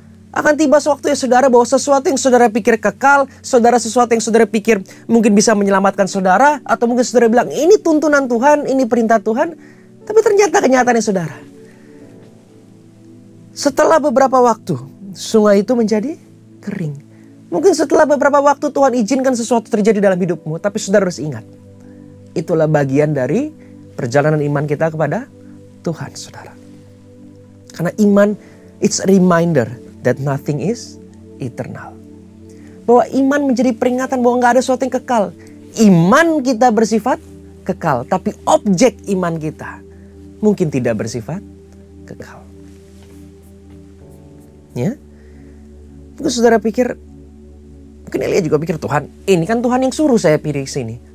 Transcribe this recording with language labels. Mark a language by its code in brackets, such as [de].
[id] Akan tiba sewaktu ya saudara bahwa sesuatu yang saudara pikir kekal, sesuatu yang saudara pikir mungkin bisa menyelamatkan saudara, atau mungkin saudara bilang ini tuntunan Tuhan, ini perintah Tuhan, tapi ternyata kenyataannya saudara, setelah beberapa waktu sungai itu menjadi kering. Mungkin setelah beberapa waktu Tuhan izinkan sesuatu terjadi dalam hidupmu, tapi saudara harus ingat, itulah bagian dari perjalanan iman kita kepada Tuhan, saudara. Karena iman, [en] it's a reminder that nothing is eternal. [id] Bahwa iman menjadi peringatan bahwa nggak ada sesuatu yang kekal. Iman kita bersifat kekal, tapi objek iman kita mungkin tidak bersifat kekal. Ya, mungkin saudara pikir, mungkin Elia juga pikir, Tuhan, ini kan Tuhan yang suruh saya pilih sini.